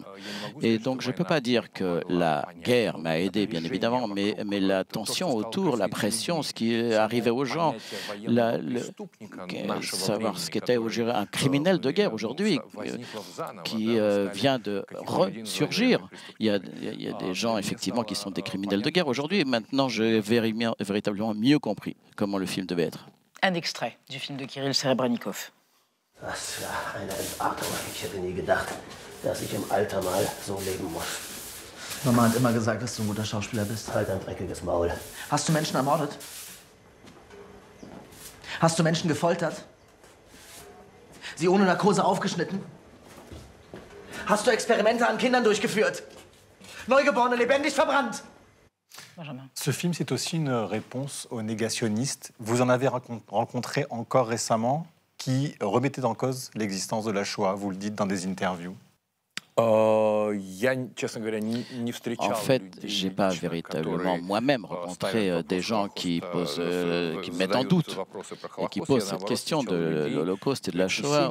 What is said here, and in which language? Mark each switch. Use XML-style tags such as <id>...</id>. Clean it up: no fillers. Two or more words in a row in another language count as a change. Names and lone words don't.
<fr>Et donc je ne peux pas dire que la guerre m'a aidé, bien évidemment, mais la tension autour, la pression, ce qui arrivait aux gens, savoir ce qu'était un criminel de guerre aujourd'hui qui vient de ressurgir. Il y a des gens effectivement qui sont des criminels de guerre aujourd'hui. Maintenant, j'ai véritablement mieux compris comment le film devait être. Un extrait du film de Kirill Serebrennikov.</fr> <de>Was für eine Entartung. Ich hätte nie gedacht, dass ich im Alter mal so leben muss. Mama hat immer gesagt, dass du ein guter Schauspieler bist. Halt ein dreckiges Maul. Hast du Menschen ermordet? Hast du Menschen gefoltert? Sie ohne Narkose aufgeschnitten? Hast du Experimente an Kindern durchgeführt? Neugeborene lebendig verbrannt?</de> <fr>Ce film, c'est aussi une réponse aux négationnistes. Vous en avez rencontré encore récemment qui remettaient en cause l'existence de la Shoah, vous le dites dans des interviews. En fait, je n'ai pas véritablement moi-même rencontré des gens qui mettent en doute et qui posent cette question de l'Holocauste et de la Shoah.</fr>